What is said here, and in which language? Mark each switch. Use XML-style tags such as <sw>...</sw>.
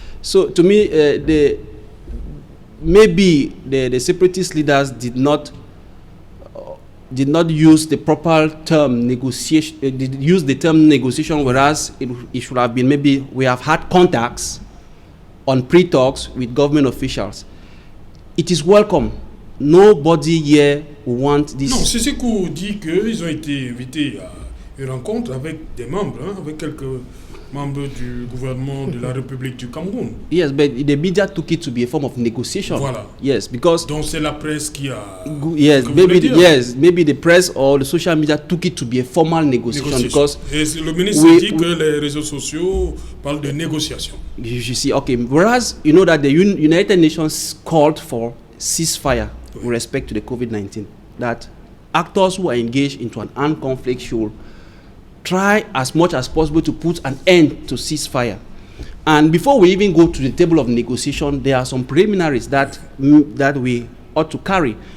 <en>So to me, maybe the separatist leaders did not use the proper term negotiation, did use the term negotiation, whereas it should have been maybe we have had contacts on pre-talks with government officials. It is welcome. Nobody here want this.</en> <fr>Non, Sisikou dit qu'ils ont été invités à une rencontre avec des membres, avec quelques membre du gouvernement de la République du Cameroun.</fr> <en>Yes, but the media took it to be a form of negotiation.</en> <fr>Voilà.</fr> <en>Yes, because</en> <fr>Donc c'est la presse qui a...</fr> <en>yes,</en> <fr>que vous voulez dire.</fr> <en>maybe the press or the social media took it to be a formal negotiation because</en> <fr>Et le ministre dit que les réseaux sociaux parlent de négociation.</fr> <en>you see, okay, whereas you know that the United Nations called for ceasefire with respect to the COVID-19, that actors who are engaged into an armed conflict should try as much as possible to put an end to ceasefire. And before we even go to the table of negotiation, there are some preliminaries that we ought to carry.</en>